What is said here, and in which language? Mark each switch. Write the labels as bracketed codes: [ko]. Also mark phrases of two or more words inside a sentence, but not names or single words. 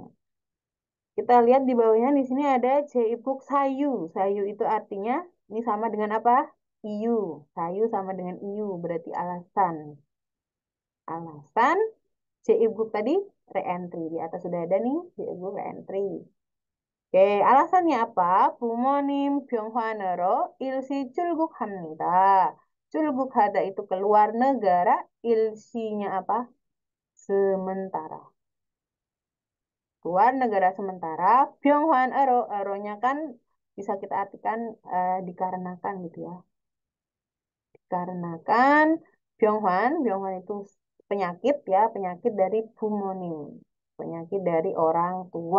[id] Kita lihat di bawahnya di sini ada Jeipuk Sayu. Sayu itu artinya ini sama dengan apa? Iu. Sayu sama dengan iu, berarti alasan. Alasan Jeipuk tadi re-entry. Di atas sudah ada nih, Jeipuk re-entry. Oke, alasannya apa? [ko] 부모님 병환으로 일시 출국합니다. [id] 출국하다 itu keluar negara, ilsinya apa? Sementara. Keluar negara sementara, Byunghwan Ero, Ero-nya kan bisa kita artikan dikarenakan gitu ya. Dikarenakan Byunghwan itu penyakit ya, penyakit dari bumonim, penyakit dari orang tua.